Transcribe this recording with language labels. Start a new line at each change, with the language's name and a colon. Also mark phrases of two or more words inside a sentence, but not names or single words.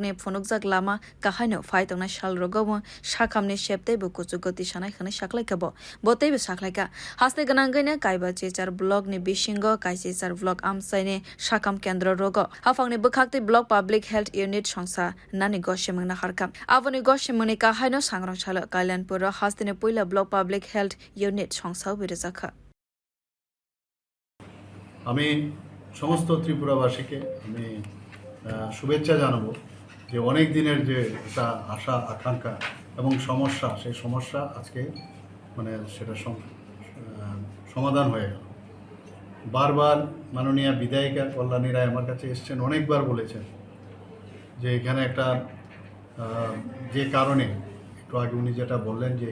Kok Borok: ni phunukjak lama kahaino phai tongna sal rogomo sakam ni septe bukuchugoti sanai khani saklaika bo botei be saklaika haste ganangaina kaiba chechar blog ni bisingo kaisa blog amsai ni sakam kendra rogo hafang ni bwkhakte
English: blog public health unit
Kok Borok: songsa nani goshemang na harkam avoni goshemang ni kahaino sangrong salo kalyanpura hastine puila
English: block public health unit
Kok Borok: songsai birizakha
Bangla: আমি সমস্ত ত্রিপুরাবাসীকে আমি শুভেচ্ছা জানাবো যে অনেক দিনের যে একটা আশা আকাঙ্ক্ষা এবং সমস্যা সেই সমস্যা আজকে মানে সেটা সমাধান হয়ে গেল বারবার মাননীয় বিধায়িকা কল্যাণী রায় আমার কাছে এসেছেন অনেকবার বলেছেন যে এখানে একটা যে কারণে একটু আগে উনি যেটা বললেন যে